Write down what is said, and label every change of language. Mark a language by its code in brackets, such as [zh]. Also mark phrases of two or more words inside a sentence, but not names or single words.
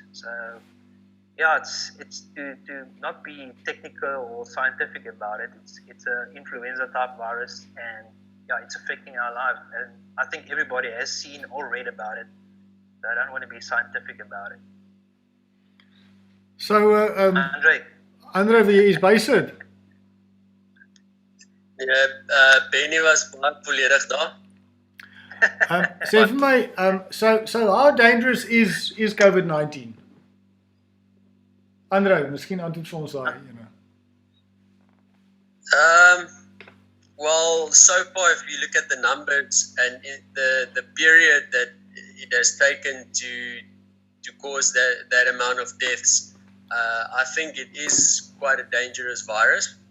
[en] So it's to not be technical or scientific about it. It's an influenza type virus, and it's affecting our lives. And I think everybody has seen or read about it. So I don't want to be scientific about it. [af] So Andre, wie is bysit? Benny was baie volledig daar. Sê vir my, [en] so how dangerous is COVID-19? [af] Andre, miskien antwoord vir ons daai, [en] Well, so far, if you look at the numbers and the period that it has taken to cause that amount of deaths, I think it is quite a dangerous virus.